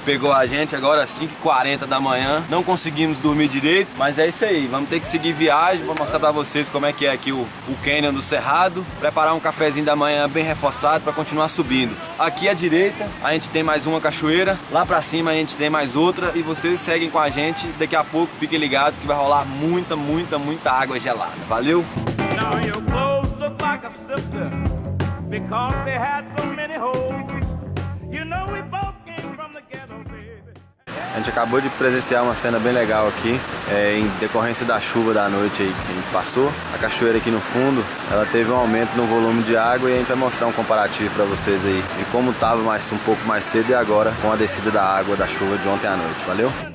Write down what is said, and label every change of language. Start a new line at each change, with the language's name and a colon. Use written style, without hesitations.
Portuguese: Pegou a gente agora às 5h40 da manhã, não conseguimos dormir direito, mas é isso aí, vamos ter que seguir viagem, vou mostrar pra vocês como é que é aqui o Canyon do Cerrado, preparar um cafezinho da manhã bem reforçado para continuar subindo. Aqui à direita a gente tem mais uma cachoeira, lá pra cima a gente tem mais outra e vocês seguem com a gente, daqui a pouco fiquem ligados que vai rolar muita água gelada, valeu?
English: Now your clothes look like a sister because they had so many holes. You know we both came from the ghetto, baby.
Portuguese: A gente acabou de presenciar uma cena bem legal aqui, em decorrência da chuva da noite aí que a gente passou. A cachoeira aqui no fundo, ela teve um aumento no volume de água e a gente vai mostrar um comparativo para vocês aí de como estava um pouco mais cedo e agora com a descida da água da chuva de ontem à noite, valeu?